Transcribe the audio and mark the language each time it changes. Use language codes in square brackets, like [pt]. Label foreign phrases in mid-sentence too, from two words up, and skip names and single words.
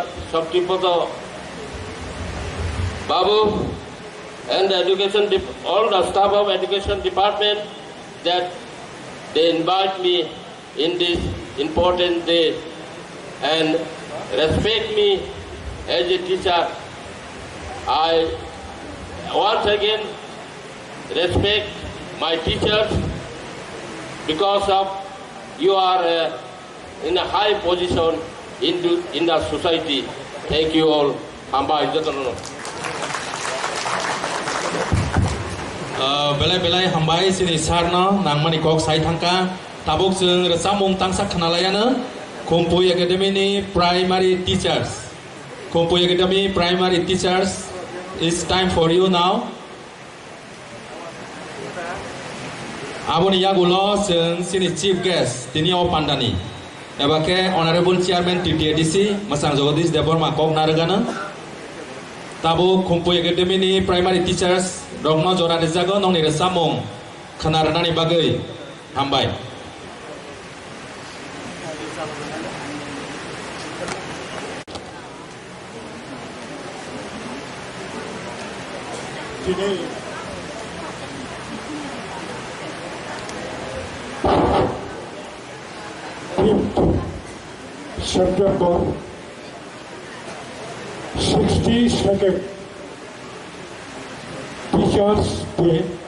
[en] Shaktipada Babu, and the all the staff of education department that they invite me in this important day and respect me as a teacher. I once again respect my teachers because of you are in a high position in the society. Thank you all. [trp] Hambai. Belai Hambai sini sarna nang mani kok sai thangka tabuk sung resamung tangsak kanalayana Kumpui Academy ni [en] primary teachers. Kumpui Academy primary teachers, it's time for you now. [trp] Aboni yagulo sung sini chief guest tini o pandani. Ebake [en] honorable chairman TTADC [trp] Masang Jagadish Deborma kok naragana. Tabu Kumpui Academy ni [en] primary teachers [trp] Dogno Jora Dejago nong ni resamung kanaranani bagai Hambai. [en] Today, September 62nd Teachers Day.